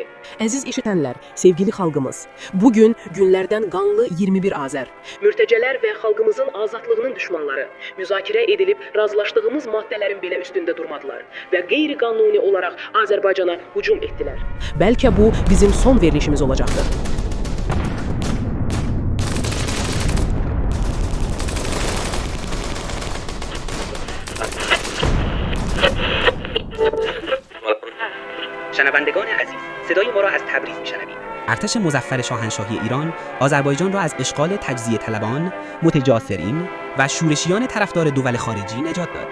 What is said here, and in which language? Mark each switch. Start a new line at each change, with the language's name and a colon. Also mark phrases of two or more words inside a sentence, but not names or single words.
Azerbaijani: Əziz eşidənlər, sevgili xalqımız, bugün günlərdən qanlı 21 Azər. Mürtəcələr və xalqımızın azadlığının düşmanları müzakirə edilib razılaşdığımız maddələrin belə üstündə durmadılar və qeyri-qanuni olaraq Azərbaycana hücum etdilər. Bəlkə bu bizim son verilişimiz olacaqdır.
Persian: شنوندگان عزیز، صدای ما را از تبریز میشنوید. ارتش مظفر شاهنشاهی ایران آذربایجان را از اشغال تجزیه طلبان، متجاسرین و شورشیان طرفدار دول خارجی نجات داد.